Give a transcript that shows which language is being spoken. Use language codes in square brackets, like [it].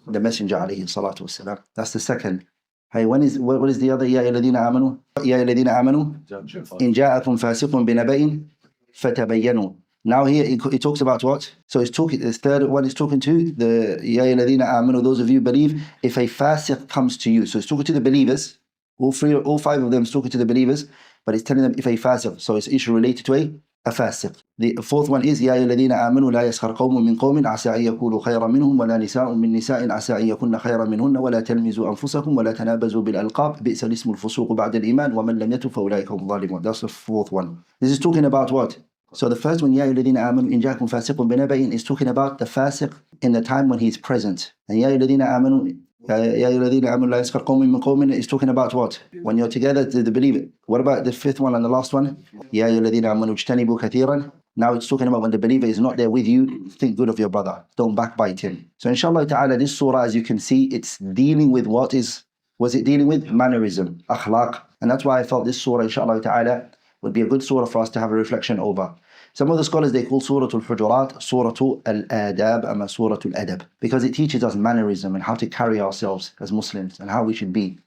[en] The Messenger عليه الصلاة والسلام. That's the second. Hey, what is the other? [ar] يا أيها الذين آمنوا يا أيها الذين آمنوا إن جاءكم فاسق بنبأ فتبينوا. [en] Now here it talks about what? So it's talking, the third one is talking to the [ar] يا أيها الذين آمنوا, [en] those of you who believe, if a fasiq comes to you. So it's talking to the believers. All 5 of them is talking to the believers, but it's telling them if a fasiq. So it's issue related to a fasiq. [ar] The fourth one is يا أيها الذين آمنوا لا يسخر قوم من قوم عسى أن يكونوا خيرا منهم ولا نساء من نساء عسى أن يكن خيرا منهن ولا تلمزوا أنفسكم ولا تنابزوا بالألقاب بئس الاسم الفسوق بعد الإيمان ومن لم يتب فأولئك هم الظالمون. [en] That's the fourth one. This is talking about what? So the first one, [ar] يا أيها الذين آمنوا إن جاءكم فاسق بنبأ, [en] is talking about the fasiq in the time when he's present. [ar] And يا أيها الذين آمنوا يا أيها الذين آمنوا لا يسخر قوم من قوم [en] is talking about what? When you're together to the believer. What about the fifth one and the last one? [ar] يا أيها الذين آمنوا اجتنبوا كثيرا. [en] Now it's talking about when the believer is not there with you, think good of your brother. Don't backbite him. So inshallah ta'ala, this surah, as you can see, it's dealing with was it dealing with? Mannerism, akhlaq. And that's why I felt this surah, inshallah ta'ala, would be a good surah for us to have a reflection over. Some of the scholars, they call Surah Al-Hujurat Surah Al-Adab and Surah Al-Adab, because it teaches us mannerism and how to carry ourselves as Muslims and how we should be.